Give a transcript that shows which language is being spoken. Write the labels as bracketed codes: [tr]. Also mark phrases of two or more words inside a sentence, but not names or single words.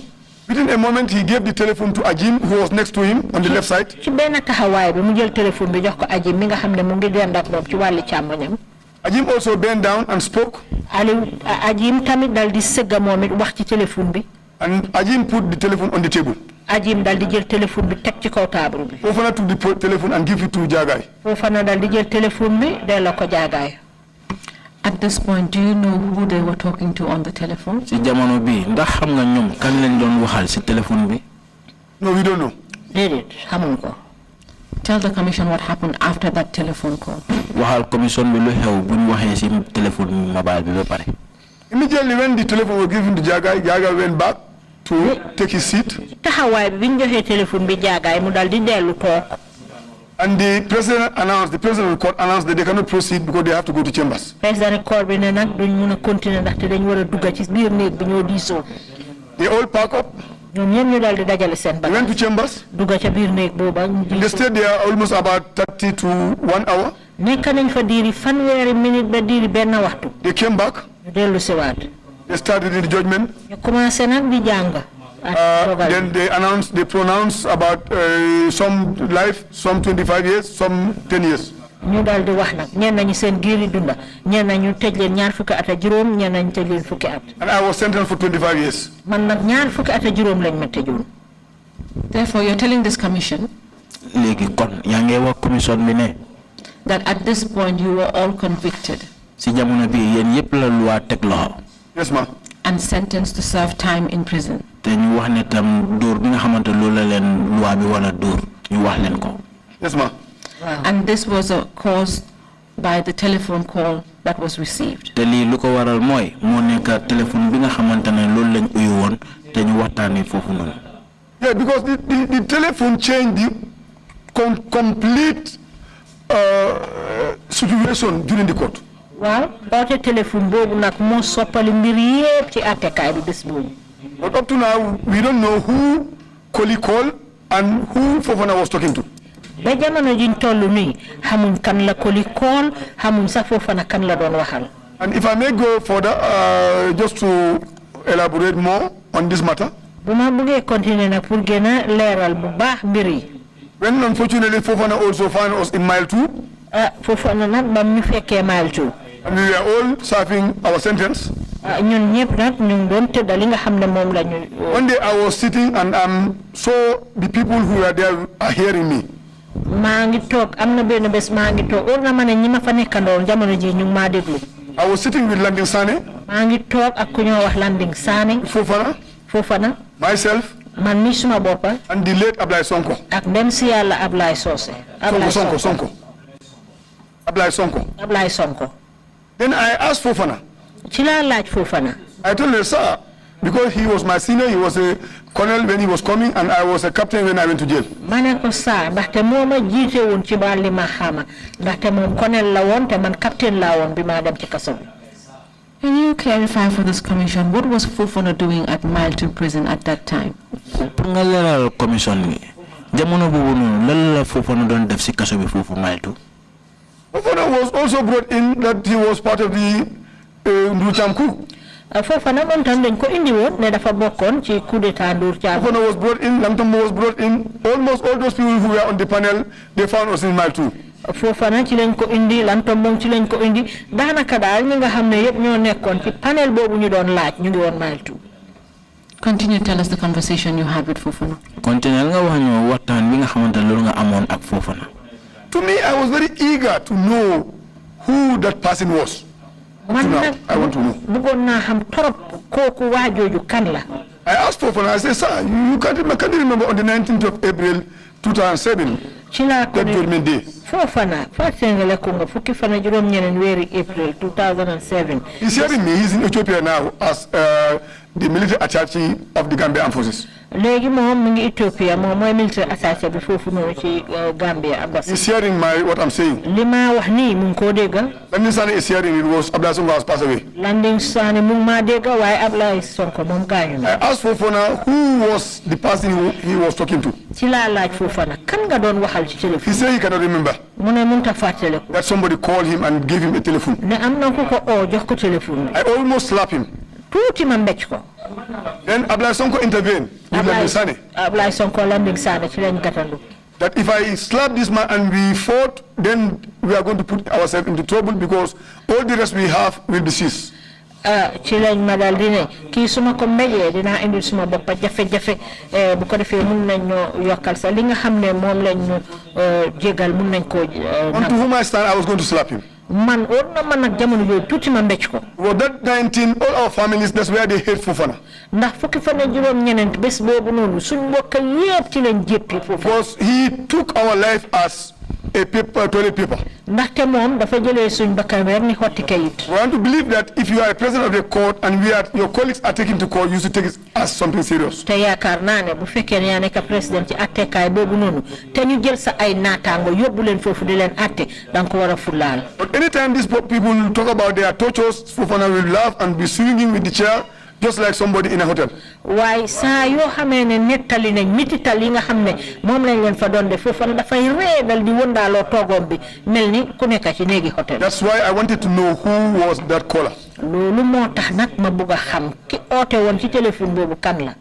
[en] Within a moment, he gave the telephone to Ajim, who was next to him on the left side. [wo] ci benn taxawaay bi mu jël téléphone bi jox ko Ajim mi nga xam ne mu ngi dend ak moom ci wàlli càmmoñam. [en] Ajim also bent down and spoke. [wo] Ajim tamit dal di sëgga moom it wax ci téléphone bi. [en] And Ajim put the telephone on the table. [wo] Ajim dal di jël téléphone bi teg ci kaw table bi. [en] Fofana took the telephone and gave it to Jagai. [wo] Fofana dal di jël téléphone bi delloo ko Jaagaay. [en] At this point, do you know who they were talking to on the telephone? [wo] Si jamono bi ndax xam nga ñoom kan lañ doon waxal si téléphone bi. [en] No, we don't know. [wo] déedéet xamuñ ko. [en] Tell the commission what happened after that telephone call. [wo] waxal commission bi lu xew buñ waxee si [fr] téléphone mobile [wo] bi ba pare. [en] Immediately when the telephone was given to Jagai, Jagai went back to take his seat. [wo] taxawaay bi biñ joxee téléphone bi Jaagaay mu dal di dellu toog. [en] And the president of the court announced that they cannot proceed because they have to go to chambers. [wo] président court bi ne nag duñ mun a continuer ndaxte dañ war a dugg ci biir néeg bi ñoo diisoo. [en] They all pack up. [wo] ñoom ñëpp ñu dal di dajale seen [en] They went to chambers. [wo] dugg ca biir néeg booba. [en] They stayed there almost about 30 to 1 hour. [wo] nekk nañ fa diiri fanweeri minute ba diiri benn waxtu. [en] They came back. [wo] ñu dellu si waat. [en] They started the judgment. [wo] ñu commencé nag di jàng. [en] Then they pronounced about some life, some 25 years, some 10 years. [wo] ñu dal di wax nag ñenn ñi seen giiri dunda ñenn ñu tëj leen ñaar fukki at ak juróom ñenn ñu tëj leen fukki at. [en] And I was sentenced for 25 years. [wo] man nag ñaar fukki at ak juróom lañ ma tëjoon. [en] Therefore, you're telling this commission [wo] léegi kon yaa ngi wax commission bi ne. [en] that at this point you were all convicted [wo] si jamono bi yéen yëpp la loi teg loxo. [en] Yes, ma'am. and sentenced to serve time in prison. [wo] te ñu wax ne tam dóor bi nga xamante loolu la leen loi bi wala dóor ñu wax leen ko. [en] Yes, ma'am. And this was caused by the telephone call that was received. [wo] te lii lu ko waral mooy moo nekk téléphone bi nga xamante ne loolu lañ uyu woon te ñu waxtaanee foofu noonu. [en] Yeah, because the telephone changed the complete situation during the court. [wo] waaw boote téléphone boobu nag moo soppali mbir yépp ci attekaay bi bés boobu. [en] But up to now, we don't know who Koli called and who Fofana was talking to. [wo] ba jamono jiñ toll nii xamuñ kan la Koli kool xamuñ sax Fofana kan la doon waxal. [en] And if I may go further, just to elaborate more on this matter. [wo] bu ma bëggee continuer nag pour gën a leeral bu baax mbir yi. [en] When unfortunately Fofana also found us in mile 2. [wo] Fofana nag bam ñu fekkee mile 2. [en] And we were all serving our sentence. [wo] ñun ñëpp nag ñu ngi doon tëdda li nga xam ne moom la ñu. [en] One day I was sitting and saw the people who were there are hearing me. [wo] maa ngi toog am na benn bés maa ngi toog war na ma ne ñi ma fa nekkandoon jamono ji ñu ngi maa déglu. [en] I was sitting with Landing Sane. [wo] maa ngi toog ak ku ñoo wax Landing Sané Fofana [en] myself [wo] man mi suma boppa [en] and the late Ablaye Sonko [wo] ak dem si Yàlla Ablaye Socé Sonko Ablaye Sonko [en] then I asked Fofana [wo] ci laa laaj Fofana [en] I told her, sir, because he was my senior, he was a colonel when he was coming, and I was a captain when I went to jail. [wo] Maneko sa, ndaxte moma jité won ci balli ma xama, ndaxte mom colonel la won te man captain la won bima dem ci kasso bi. [en] Can you clarify for this commission what was Fofana doing at Mile 2 prison at that time? [wo] Nga leral commission ni. Jamono bobu non lan la Fofana don def ci kasso bi fofu Mile 2? [en] Fofana was also brought in that he was part of the Nducham coup. [wo] Fofana mom tan dañ ko indi won ne dafa bokkon ci [fr] coup d'état [wo] Nducham. [en] Fofana was brought in, Lamtombo was brought in, almost all those people who were on the panel, they found us in Mile 2. [wo] Fofana ci lañ ko indi Lamtombo ci lañ ko indi danaka dal ñi nga xamne yépp ñoo nekkon ci panel bobu ñu doon laaj ñu ngi won Mile 2. [en] Continue, tell us the conversation you had with Fofana. [wo] Continue nga wax ñu waxtaan bi nga xamantene lolu nga amone ak Fofana. [en] To me, I was very eager to know who that person was. I want to know. I asked Fofana, I said, sir, you can't remember on the 19th of April 2007, that judgment day. Fofana, April 2007. He's hearing me, he's in Ethiopia now as the military attaché of the Gambian forces. [wo] Legi mom mi ngi Ethiopia mom moy [en] military attaché [wo] bi fofu no ci Gambia ambassade. [en] He's hearing what I'm saying. [wo] Lima wax ni mu ko déggal. [en] Landing Sane is hearing it was Ablaye Sonko has passed away. [wo] Landing Sane mu ma déggal waye Ablaye Sonko mom gañu na. [en] I asked Fofana who was the person he was talking to. [wo] Ci la laaj Fofana kan nga doon waxal ci téléphone. [en] He said he cannot remember. [wo] Mu ne munta fatale ko. [en] That somebody called him and gave him a telephone. [wo] Ne am na ko jox ko téléphone. [en] I almost slapped him. [wo] Tuuti ma mbecc ko. [en] Then Ablaye Sonko intervened with Landing Sane. [wo] Ablaye Sonko Landing Sane ci lañ gatandu. [en] That if I slap this man and we fought, then we are going to put ourselves into trouble because all the rest we have will be seized. [wo] Ci lañ ma dal di ne kii suma ko mbéjee dinaa indi suma boppa jafe-jafe bu ko defee mun nañ ñoo yokkal sa li nga xam ne moom lañ ñu jégal mun nañ koo [en] On to whom I stand, I was going to slap him. [wo] Man or na man ak jamono yooyu tuuti ma mbécc ko. [en] Well, that 19, all our families, that's where they hate Fofana. [wo] Ndax fukki fan ak juróom ñenent bés boobu noonu suñ mbokk yépp ci lañ jéppi foofu. [en] Because he took our life as a toilet paper. [wo] Ndaxte moom dafa jëlee suñ bakkan rek ni xotti kayit. [en] We want to believe that if you are a president of the court and your colleagues are taken to court, you should take it as something serious. [wo] Te yaakaar naa ne bu fekkee ne yaa nekk président ci attekaay boobu noonu te ñu jël sa ay naataango yóbbu leen foofu di leen atte danga ko war a fulaal. [en] But anytime these people talk about their tortures, Fofana will laugh and be swinging with the chair just like somebody in a hotel. [wo] Waaye saa yoo xamee ne nettali nañ mitital yi nga xam ne moom lañ leen fa doon def foofu dafay reedal di wëndaaloo toogoom bi mel ni ku nekk ci néegi hotel. [en] That's why I wanted to know who was that caller. [wo] Loolu moo tax nag ma bëgg a xam ki oote woon ci téléphone boobu kan la.